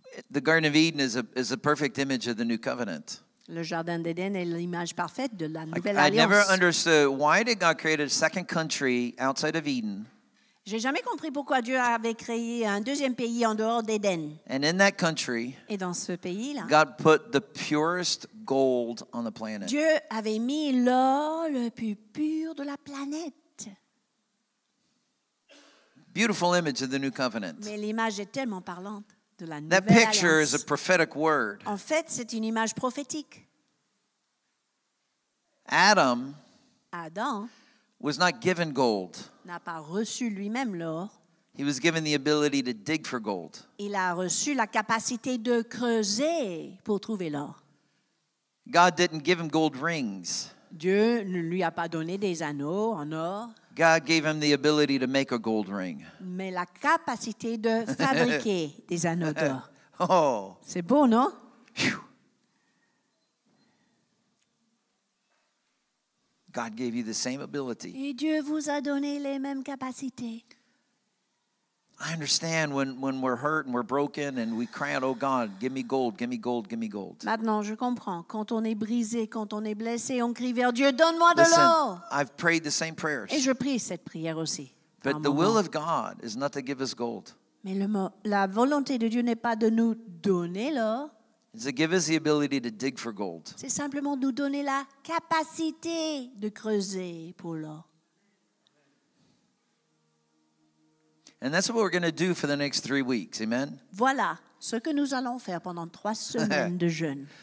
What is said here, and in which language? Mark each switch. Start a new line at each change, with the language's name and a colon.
English: The Garden of Eden is a perfect image of the new covenant.
French: Le jardin d'Éden est l'image parfaite de la nouvelle
English: I never
French: alliance.
English: understood why did God create a second country outside of Eden,
French: J'ai jamais compris pourquoi Dieu avait créé un deuxième pays en dehors d'Éden.
English: and in that country,
French: Et dans ce pays-là,
English: God put the purest gold on the planet.
French: Dieu avait mis l'or le plus pur de la planète.
English: Beautiful image of the new covenant.
French: Mais l'image est tellement parlante de la
English: That
French: nouvelle
English: picture is a
French: alliance.
English: prophetic word.
French: En fait, c'est une image prophétique.
English: Adam
French: Adam
English: was not given gold.
French: n'a pas reçu lui-même l'or.
English: He was given the ability to dig for gold.
French: Il a reçu la capacité de creuser pour trouver l'or.
English: God didn't give him gold rings.
French: Dieu ne lui a pas donné des anneaux en or,
English: God gave him the ability to make a gold ring.
French: mais la capacité de fabriquer des anneaux d'or. Oh, C'est beau, non? phew.
English: God gave you the same ability.
French: Et Dieu vous a donné les mêmes capacités.
English: I understand when we're hurt and we're broken and we cry out, oh God, give me gold, give me gold, give me gold.
French: Maintenant, je comprends. Quand on est brisé, quand on est blessé, on crie vers Dieu, donne-moi de
English: Listen,
French: l'or.
English: I've prayed the same prayers.
French: Et je prie cette prière aussi. par
English: But the
French: moment.
English: will of God is not to give us gold.
French: Mais la volonté de Dieu n'est pas de nous donner l'or,
English: It's to give us the ability to dig for gold. c'est simplement de nous donner la capacité de creuser pour l'or. And that's what we're going to do for the next 3 weeks. Amen?
French: Voilà ce que nous allons faire pendant 3 semaines de jeûne.